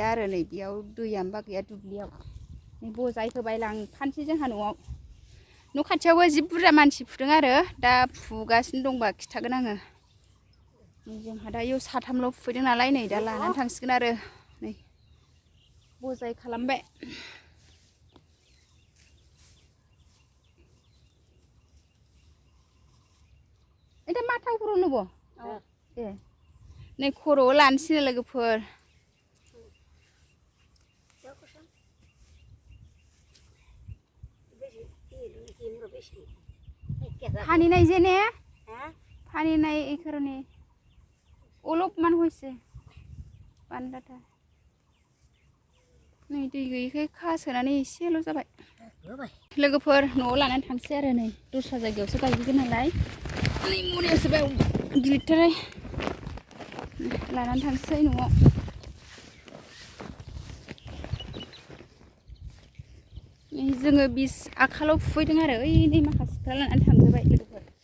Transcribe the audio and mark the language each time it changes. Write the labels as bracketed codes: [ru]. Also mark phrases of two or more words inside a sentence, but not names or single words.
[brx] आरो नै बेयाव दैयानोबा गैया दुब्लियाव नै बजाय होबाय लांखानोसै जोंहा न'आव न' खाथियावबो जि बुरजा मानसि फुदों आरो दा फुगासिनो दंबा खिथागोन आङो जोंहा दा इयाव साथामल' फुफैदों नालाय नै दा लानानै थांसिगोन आरो नै बजाय खालामबाय दा मा थाव खर' नोबो ए नै खर'आव लानोसै लोगोफोर फानिनाय जे ने फानिनाय [as] এই কারণে অলপমান হইছে বান্দাটা [brx] नै दै गैयैखाय खासोनानै एसेल' जाबाय लोगोफोर न'आव लानानै थांसै आरो नै दस्रा जायगायावसो गायहैगोन नालाय नै मनायावसो बाय गिलिरथारै लानानै थांसै न'आव जोङो 20 आखाल' फुफैदों आरो ओइ नै माखासेफ्रा लानानै थांजोबाय लोगोफोर